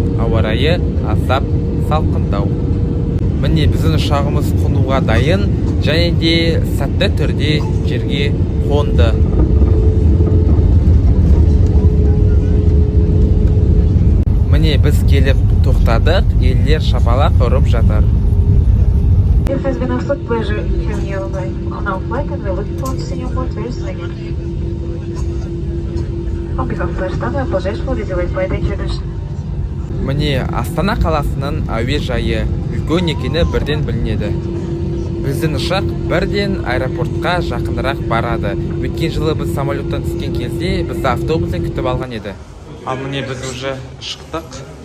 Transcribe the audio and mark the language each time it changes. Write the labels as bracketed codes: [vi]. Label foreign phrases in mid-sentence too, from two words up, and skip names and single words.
[kk] Ауа райы аздап салқындау. Міне біздің ұшағымыз қонуға дайын, және де сәтті түрде жерге қонды. Міне біз келіп тоқтадық, елдер шапалақ ұрып жатыр. [en] It has been a absolute pleasure having you on our flight, and we look forward to seeing you aboard very soon again. On behalf of Arstan, I apologize for the delayed flight introduction. [kk] Міне Астана қаласының әуежайы үлкен екені бірден білінеді. Біздің ұшақ бірден аэропортқа жақынырақ барады. Өткен жылы біз самолеттан түскен кезде бізді автобуспен күтіп алған еді. Ал міне біз уже шықтық.